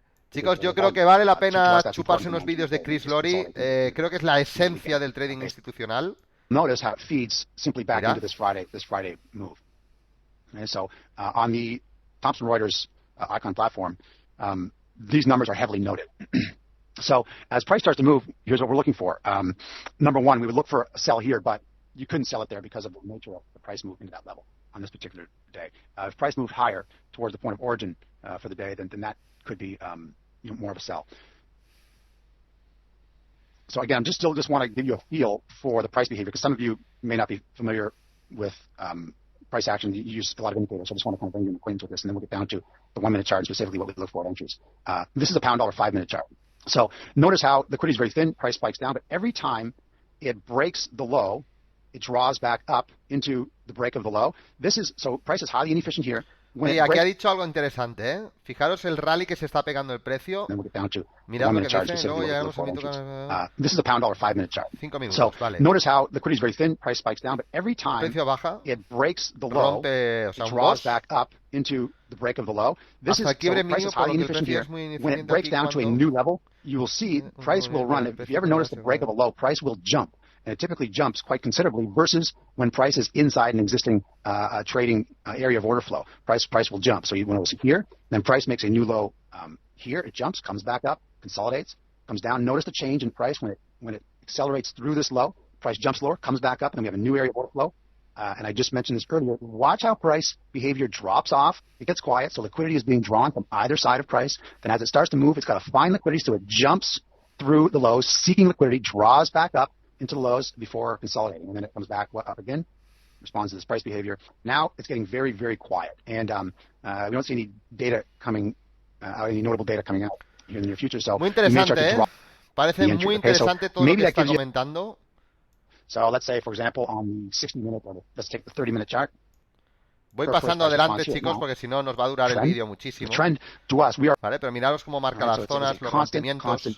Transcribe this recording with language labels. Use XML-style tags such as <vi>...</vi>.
<es>Chicos, yo creo que vale la pena chuparse unos vídeos de Chris Lori. Creo que es la esencia del trading institucional.</es> <en>Notice how it feeds simply back into this Friday move. Okay, so on the Thomson Reuters icon platform, these numbers are heavily noted. So as price starts to move, here's what we're looking for. Number one, we would look for a sell here, but you couldn't sell it there because of the nature of the price move into that level on this particular day. If price moved higher towards the point of origin for the day, then that could be more of a sell. So again, still want to give you a feel for the price behavior, because some of you may not be familiar with price action. You use a lot of indicators, so I just want to kind of bring you an acquaintance with this, and then we'll get down to the 1-minute chart, specifically what we look for at entries. This is a pound dollar 5-minute chart. So notice how liquidity is very thin, price spikes down, but every time it breaks the low, it draws back up into the break of the low. So price is highly inefficient here.</en> <es>Oye, aquí ha dicho algo interesante, ¿eh? Fijaros el rally que se está pegando el precio. Mirad lo que dice, luego llegamos a</es> <en>this is a pound dollar 5-minute chart.</en> <es>5 minutos,</es> <en>so,</en> <es>vale.</es> <en>Notice how liquidity is very thin, price spikes down, but every time</en> <es>precio baja,</es> <en>it breaks the low, it draws back up into the break of the low. This is price is highly inefficient here. When it breaks down to a new level, you will see price will run. If you ever notice the break of a low, price will jump. And it typically jumps quite considerably versus when price is inside an existing trading area of order flow. Price will jump. So when it was here, then price makes a new low here. It jumps, comes back up, consolidates, comes down. Notice the change in price when it accelerates through this low. Price jumps lower, comes back up, and we have a new area of order flow. And I just mentioned this earlier. Watch how price behavior drops off. It gets quiet, so liquidity is being drawn from either side of price. Then as it starts to move, it's got to find liquidity, so it jumps through the lows, seeking liquidity, draws back up into the lows before consolidating, and then it comes back up again, responds to this price behavior. Now it's getting very, very quiet, and we don't see any data coming, any notable data coming out here in the near future. So</en> <es>muy interesante, parece muy interesante todo lo que está comentando.</es> <en>So let's say, for example, on the 60-minute, or let's take the 30-minute chart.</en> <es>Voy pasando adelante, chicos, porque si no nos va a durar el vídeo muchísimo. Vale, pero miraros cómo marca las zonas, los rompimientos.</es>